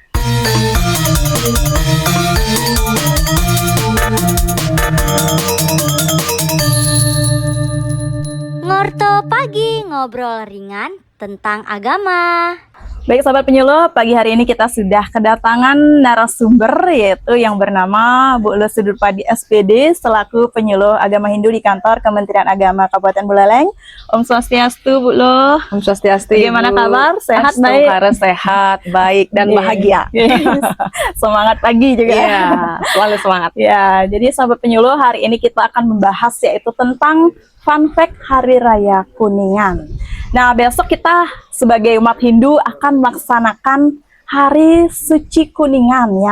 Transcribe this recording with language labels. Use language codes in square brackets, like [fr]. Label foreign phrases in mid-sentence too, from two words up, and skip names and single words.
[id] Ngurte Pagi, ngobrol ringan tentang agama. Baik sahabat penyuluh, pagi hari ini kita sudah kedatangan narasumber yaitu yang bernama Bu Lu Sudurpadi SPD selaku penyuluh agama Hindu di kantor Kementerian Agama Kabupaten Buleleng. Om Swastiastu Bu Lu. Om Swastiastu. Bagaimana kabar? Sehat, baik? Sehat, baik dan bahagia. Semangat pagi juga. Iya, selalu semangat. Ya, jadi sahabat penyuluh, hari ini kita akan membahas yaitu tentang [en] fun fact [id] Hari Raya Kuningan. Nah, besok kita sebagai umat Hindu akan melaksanakan Hari Suci Kuningan ya.